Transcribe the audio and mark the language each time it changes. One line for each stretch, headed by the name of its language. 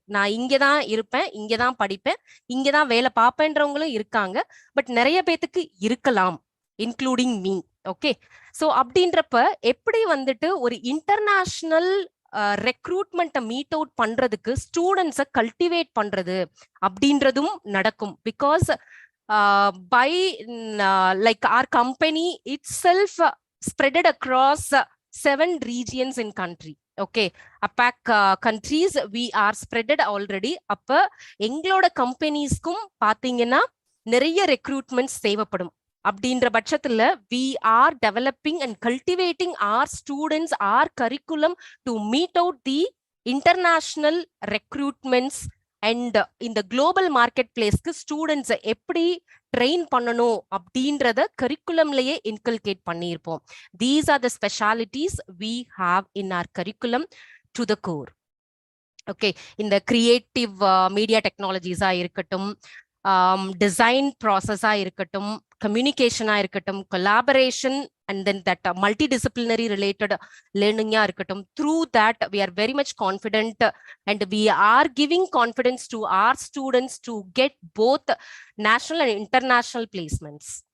Tamil: நான் இங்கதான் இருப்பேன், இங்கதான் படிப்பேன், இங்கதான் வேலை பார்ப்பேன்றவங்களும் இருக்காங்க. பட் நிறைய பேத்துக்கு இருக்கலாம்,
English: Including me.
Tamil: ஓகே, ஸோ அப்படின்றப்ப எப்படி வந்துட்டு ஒரு இன்டர்நேஷனல் ரெக்ரூட்மெண்ட்டை மீட் அவுட் பண்றதுக்கு ஸ்டூடெண்ட்ஸை கல்டிவேட் பண்றது அப்படின்றதும் நடக்கும்.
English: Because by like our company itself spreaded across 7 regions in country. Okay, APAC countries we are spreaded already.
Tamil: அப்ப எங்களோட கம்பெனிஸ்க்கும் பாத்தீங்கன்னா நிறைய ரெக்ரூட்மெண்ட்ஸ் தேவைப்படும். அப்படின்ற பட்சத்துல
English: we are developing and cultivating our students, our curriculum to meet out the international recruitments and
Tamil: இந்த global market பிளேஸ்க்கு ஸ்டூடெண்ட்ஸை எப்படி ட்ரெயின் பண்ணணும் அப்படின்றத கரிக்குலம்லயே இன்கல்கேட் பண்ணியிருப்போம்.
English: These are the specialities we have in our curriculum to the core.
Tamil: Okay, இந்த creative media டெக்னாலஜிஸா இருக்கட்டும், design ப்ராசஸா இருக்கட்டும், கம்யூனிகேஷனா இருக்கட்டும்,
English: collaboration and then that multidisciplinary related learning
Tamil: இருக்கட்டும்,
English: through that we are very much confident and we are giving confidence to our students to get both national and international placements.